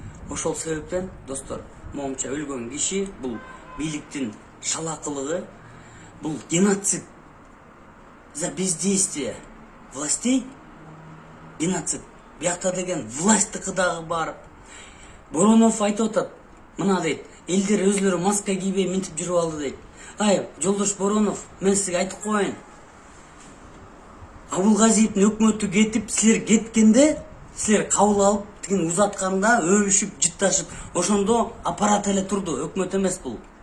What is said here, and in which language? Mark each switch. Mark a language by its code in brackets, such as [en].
[ky] Ошол себептен, достор, моңча өлгөн киши бул бийликтин шалакылыгы, бул геноцид. [ru] За бездействие властей, геноцид. [ky] Биякта деген власттыкы дагы бар. Боронов айтып атат, мына дейт, элдер өзлөрү маска кийбей минтип жүрүп алды дейт. Жолдош Боронов, мен сизге айтып коеюн. Абулгазиевдин өкмөтү кетип, силер кеткенде, силер кабыл алып, тигин узатканда, өбүшүп, жытташып, ошондо аппарат эле турду, өкмөт эмес бул.